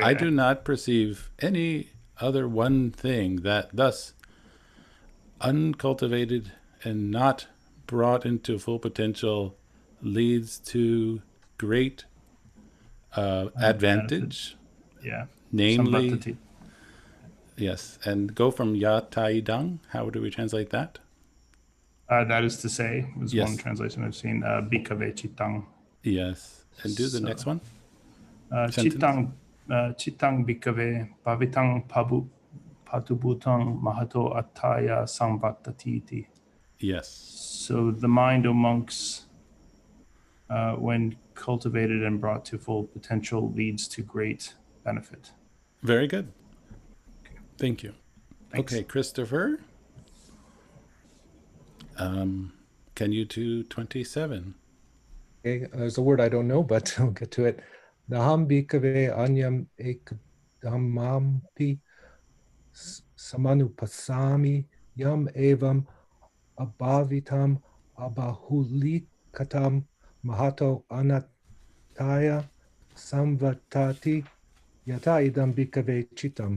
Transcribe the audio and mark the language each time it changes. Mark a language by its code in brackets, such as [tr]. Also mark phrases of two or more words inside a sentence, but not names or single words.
[en] I do not perceive any other one thing that thus uncultivated and not brought into full potential leads to great advantage. Yeah. Namely, [pi] Samvattati. [en] yes, and go from yataidang. How do we translate that? That is to say, was Yes. one translation I've seen, [pi] bhikkhave chitang. [en] Yes, and do the next one. [pi] Chitang bhikkhave bhavitang patubhutang mahato attaya samvattati. [en] Yes. So the mind, O monks, when cultivated and brought to full potential, leads to great benefit. Very good. Thank you. Thanks. Okay, Christopher. Can you do 27? Okay, there's a word I don't know, but I'll get to it. [pi] Naham bhikkhave anyam ekadamampi samanupasami yam evam abhavitam abahulikatam mahato anataya samvatati yata idam bhikkhave chitam.